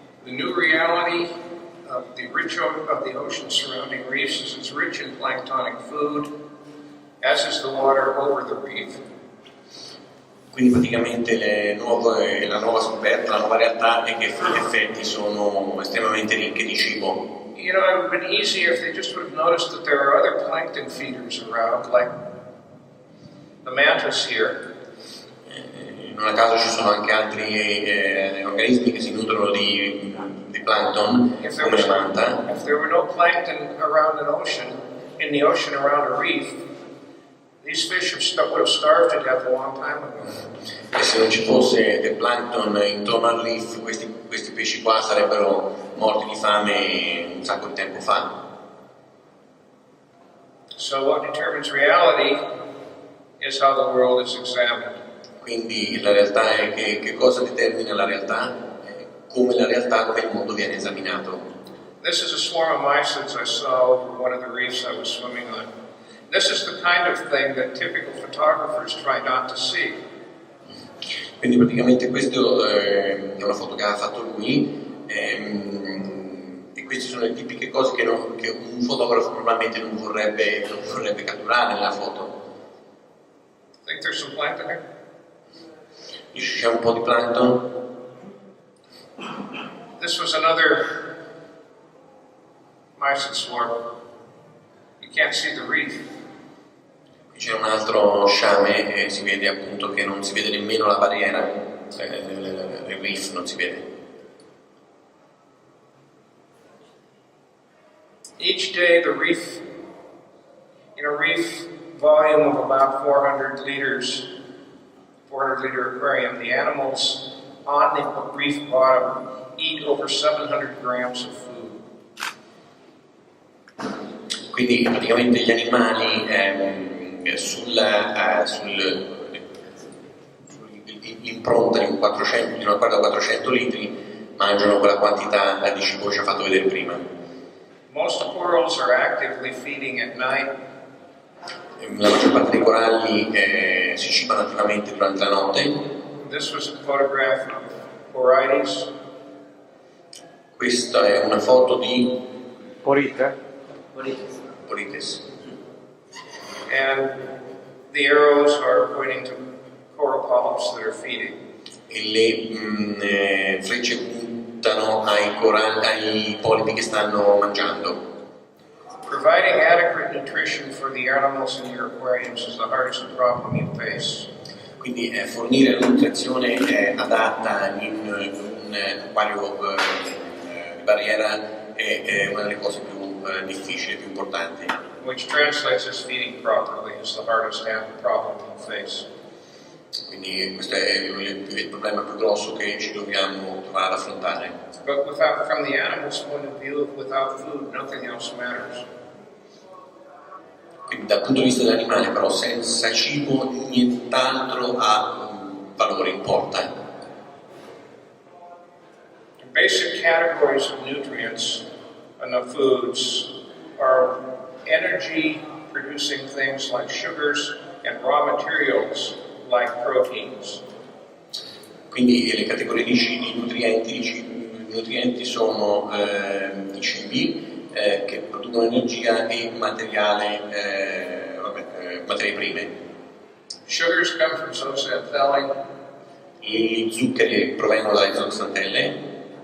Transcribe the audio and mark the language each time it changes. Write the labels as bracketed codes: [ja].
[en] The new reality of the ocean surrounding reefs is it's rich in planktonic food, as is the water over the reef. [it] Quindi praticamente la nuova scoperta, la nuova realtà è che in effetti sono estremamente ricche di cibo. [en] You know, it would have been easier if they just would have noticed that there are other plankton feeders around, like the mantis here. [it] Non a caso ci sono anche altri organismi che si nutrono di plankton, come la manta. [en] If there were no plankton around an ocean, in the ocean around a reef, these fish would have starved to death a long time ago. [it] E se non ci fosse del plankton intorno al reef, questi pesci qua sarebbero morti di fame un sacco di tempo fa. [en] So what determines reality is how the world is examined. [it] Quindi la realtà è che cosa determina la realtà, come il mondo viene esaminato. [en] This is a swarm of mysids I saw over one of the reefs I was swimming on. This is the kind of thing that typical photographers try not to see. [it] Quindi praticamente questo è una foto che ha fatto lui e queste sono le tipiche cose che un fotografo normalmente non vorrebbe catturare nella foto. [en] Think there's some plankton here? [it] C'è un po' di plankton. [en] This was another mysid swarm. You can't see the reef. [it] Qui c'è un altro sciame e si vede appunto che non si vede nemmeno la barriera, il reef non si vede. [en] Each day the reef, in a reef volume of about 400 liter aquarium, the animals on the reef bottom eat over 700 grams of food. [it] Quindi praticamente gli animali sull'impronta di una quadra 400 litri mangiano quella quantità di cibo che ci ha fatto vedere prima. [en] Most corals are actively feeding at night. [it] La maggior parte dei coralli si cibano attivamente durante la notte. [en] This was a photograph of Porites. [it] Questa è una foto di Porites. [en] And the arrows are pointing to coral polyps that are feeding. [it] E le frecce puntano ai polipi che stanno mangiando. [en] Providing adequate nutrition for the animals in your aquariums is the hardest problem you face. [it] Quindi fornire la nutrizione adatta in un acquario di barriera è una delle cose più difficili, più importanti. [en] Which translates as feeding properly is the hardest problem you face. [it] Quindi questo è il problema più grosso che ci dobbiamo trovare ad affrontare. [en] But from the animal's point of view, without food, nothing else matters. [it] Quindi dal punto di vista dell'animale, però, senza cibo nient'altro ha valore, importa. [en] The basic categories of nutrients in the foods are energy-producing things like sugars and raw materials like proteins. [it] Quindi le categorie di nutrienti sono i cibi che producono energia e materie prime. [en] Sugars come from zooxanthellae. [it] Gli zuccheri provengono dalle zooxantelle.